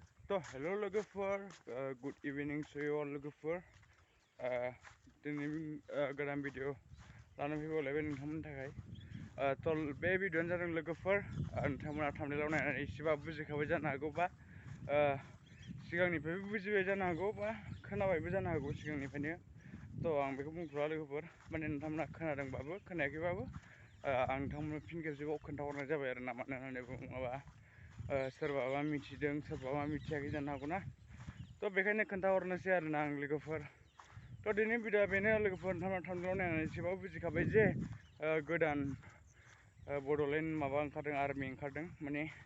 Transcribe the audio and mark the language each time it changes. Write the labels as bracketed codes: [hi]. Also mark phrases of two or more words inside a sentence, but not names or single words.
[en] Hello logofer, good evening to you all logofer. [brx] Diनै गोदान भिडिअ लानानै फैबावलायबाय नोंथांमोननि थाखाय बे भिडिअ'आनो जादों लोगोफोर नोंथांमोना थाम्बनेइलाव नायनानै एसेबाबो बुजिखाबाय जानो हागौ बा सिगांनिफ्रायबो बुजिबाय जानो हागौ बा खोनाबायबो जानो हागौ सिगांनिफ्रायनो आं बेखौ बुंथ'ला लोगोफोर माने नोंथांमोना खोनादोंबाबो खोनायाखैबाबो आं नोंथांमोननो फिन खेबसेबाव खोन्थाहरनाय जाबाय आरो ना मानो होननानै बुङोबा सोरबाबा मिथिदों सोरबाबा मिथियाखै जानो हागौ ना बेखायनो खोन्थाहरनोसै आरो ना आं लोगोफोर दिनै भिडिअ'आ बेनो लोगोफोर नोंथांमोना थाम्बनेइलाव नायनानै एसेबाबो बुजिखाबाय जे गोदान बड'लेण्ड माबा ओंखारदों आर्मि ओंखारदों माने